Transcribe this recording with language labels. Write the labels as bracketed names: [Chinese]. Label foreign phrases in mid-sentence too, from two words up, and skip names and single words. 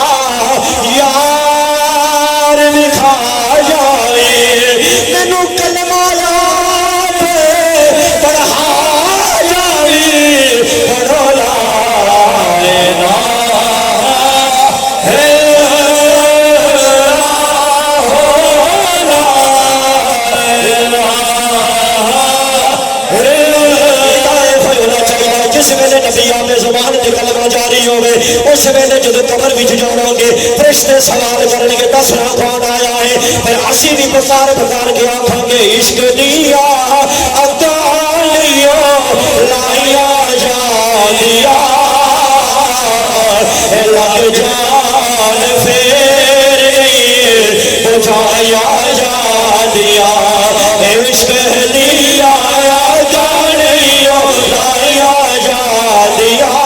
[Punjabi] یار وکھا جاوے مینوں کلمہ یاد پڑھا جاوے پڑھو [Arabic] لا الہ [Punjabi] جس ویلے نبی آپ زبان تے کلمہ جاری ہوئے اس ویلے جدو قبر وچ جاؤ گے فرشتے سوال کرن گے دسنا کون آیا ہے پھر اسی بھی پکار کے آکھاں گے عشق دیا اکالیو لایا جانیا لگ جان پھر بجایا جانیا عشق دیا اکالیو لایا جانیا